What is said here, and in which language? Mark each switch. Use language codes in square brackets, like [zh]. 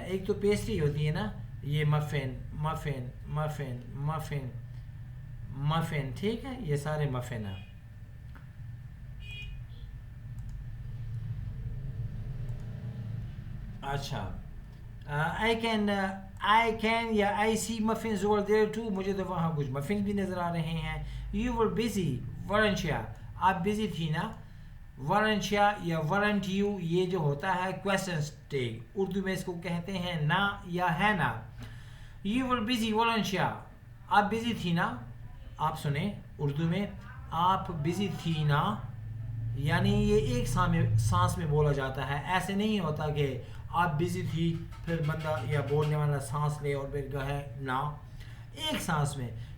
[ur] ایک تو پیسٹری ہوتی ہے نا, یہ muffin muffin muffin muffin muffin, ٹھیک ہے, یہ سارے مفن ہیں. اچھا, [en] I can [ur] یا [en] I see muffins over there too, [ur] مجھے تو وہاں کچھ مفنز بھی نظر آ رہے ہیں. [en] You were busy, weren't you, [ur] آپ بزی تھی نا. weren't you یا weren't you, یہ جو ہوتا ہے question tag, اردو میں اس کو کہتے ہیں نا یا ہے نا. [en] You were busy, weren't you, [ur] آپ بزی تھی نا. آپ سنیں اردو میں, آپ بزی تھی نا, یعنی یہ ایک سانس میں بولا جاتا ہے. ایسے نہیں ہوتا کہ آپ بزی تھی پھر بندہ یا بولنے والا سانس لے اور پھر کہے نا, ایک سانس میں.